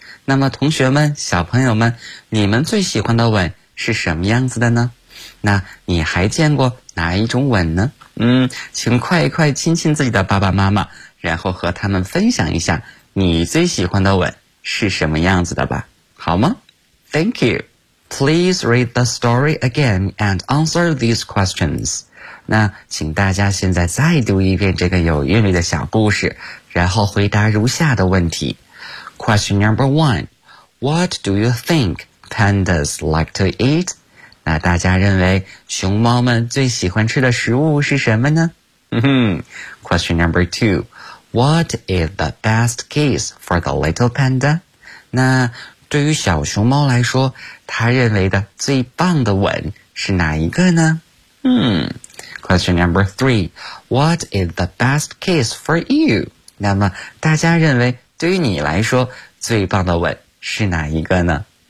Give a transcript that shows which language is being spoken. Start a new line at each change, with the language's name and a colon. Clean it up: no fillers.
Chinese: 那么同学们，小朋友们，你们最喜欢的吻是什么样子的呢？那你还见过哪一种吻呢？请快一快亲亲自己的爸爸妈妈，然后和他们分享一下你最喜欢的吻是什么样子的吧，好吗？
English: Thank you. Please read the story again and answer these questions.
Chinese: 那请大家现在再读一遍这个有韵味的小故事，然后回答如下的问题。
English: Question number one. What do you think pandas like to eat?
Chinese: 那大家认为熊猫们最喜欢吃的食物是什么呢？
English: Question number two. What is the best kiss for the little panda?
Chinese: 那对于小熊猫来说，他认为的最棒的吻是哪一个呢？
English: Question number three. What is the best kiss for you?
Chinese: 那么大家认为对于你来说最棒的吻是哪一个呢？